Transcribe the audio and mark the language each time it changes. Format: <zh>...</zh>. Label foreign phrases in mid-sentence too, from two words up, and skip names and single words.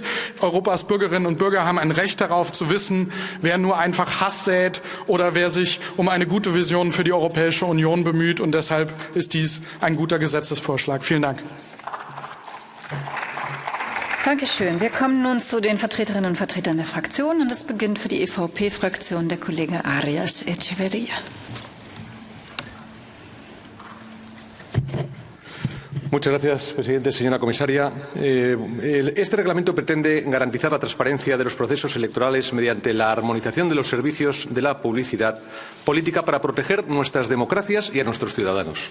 <de>Europas Bürgerinnen und Bürger haben ein Recht darauf zu wissen, wer nur einfach Hass sät oder wer sich um eine gute Vision für die Europäische Union bemüht. Und deshalb ist dies ein guter Gesetzesvorschlag. Vielen Dank. Dankeschön. Wir kommen nun zu den Vertreterinnen und Vertretern der Fraktionen. Und es beginnt für die EVP-Fraktion der Kollege Arias Echeverría.</de> <es>Muchas gracias, presidente. Señora comisaria, este reglamento pretende garantizar la transparencia de los procesos electorales mediante la armonización de los servicios de la publicidad política para proteger nuestras democracias y a nuestros ciudadanos.</es>